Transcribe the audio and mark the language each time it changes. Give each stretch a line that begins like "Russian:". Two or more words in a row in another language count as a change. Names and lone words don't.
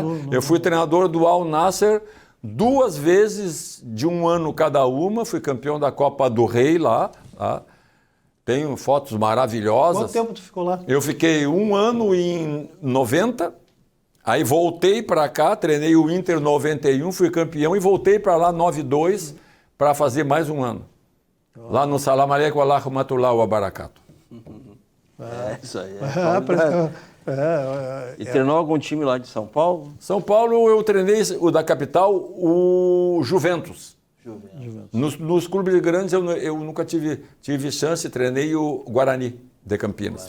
Portuguese: Eu fui treinador do Al Nassr 2 vezes de um ano cada uma, fui campeão da Copa do Rei lá. Tá? Tenho fotos maravilhosas. Quanto tempo tu ficou lá? Eu fiquei 1 ano em 90, aí voltei para cá, treinei o Inter 91, fui campeão e voltei para lá 92 para fazer mais 1 ano. Lá no
Arabic: سلام عليكم ورحمة الله وبركاته.
Portuguese: Isso aí. E É, treinou algum time lá de São Paulo? São Paulo eu treinei o da capital, o Juventus. Nos clubes grandes eu nunca tive chance, treinei o Guarani de Campinas.